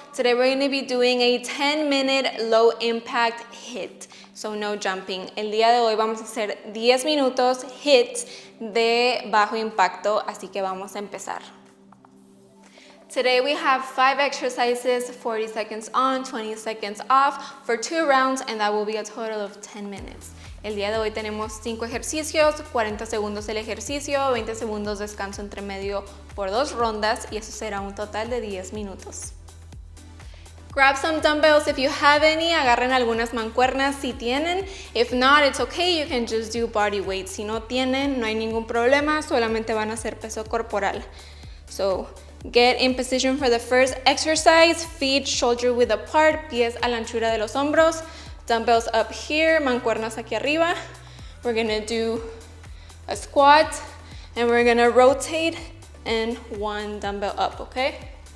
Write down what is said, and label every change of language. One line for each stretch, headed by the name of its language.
English: Today we're going to be doing a 10-minute low impact HIIT. So no jumping.
Spanish: El día de hoy vamos a hacer 10 minutos HIIT de bajo impacto, así que vamos a empezar.
English: Today we have 5 exercises, 40 seconds on, 20 seconds off for 2 rounds, and that will be a total of 10 minutes.
Spanish: El día de hoy tenemos 5 ejercicios, 40 segundos el ejercicio, 20 segundos descanso entre medio por 2 rondas y eso será un total de 10 minutos.
English: Grab some dumbbells if you have any,
Spanish: agarren algunas mancuernas si tienen.
English: If not, it's okay, you can just do body weight.
Spanish: Si no tienen, no hay ningún problema, solamente van a hacer peso corporal.
English: So, get in position for the first exercise, feet shoulder width apart,
Spanish: pies a la anchura de los hombros.
English: Dumbbells up here,
Spanish: mancuernas aquí arriba.
English: We're gonna do a squat and we're gonna rotate and 1 dumbbell up, okay?